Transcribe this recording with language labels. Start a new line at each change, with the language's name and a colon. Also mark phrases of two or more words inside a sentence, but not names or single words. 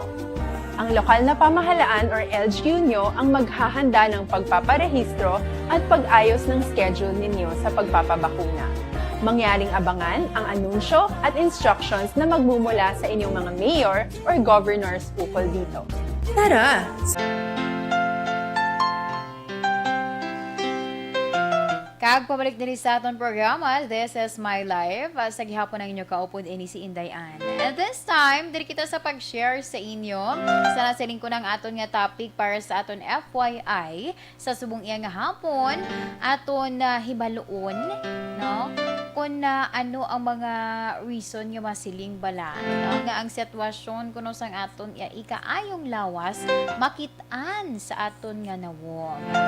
Filipino: Ang lokal na pamahalaan or LGU nyo ang maghahanda ng pagpaparehistro at pag-ayos ng schedule ninyo sa pagpapabakuna. Mangyaring abangan ang anunsyo at instructions na magmumula sa inyong mga
English: mayor or governors
Filipino: ukol dito. Tara!
Hiligaynon: Kag pabalik din sa aton programa, This is My Life. Sa gihapon ng inyo kaupod ini si Inday Ann.
English: And this time,
Hiligaynon: diri kita sa pag-share sa inyo sa nasiling ko ng aton nga topic para sa aton FYI sa subong iya nga hapon aton hibaloon, no? Kung ano ang mga reason nga masiling bala, no? Nga ang sitwasyon kuno sang aton iya ikaayong lawas makit-an sa aton nga nawong.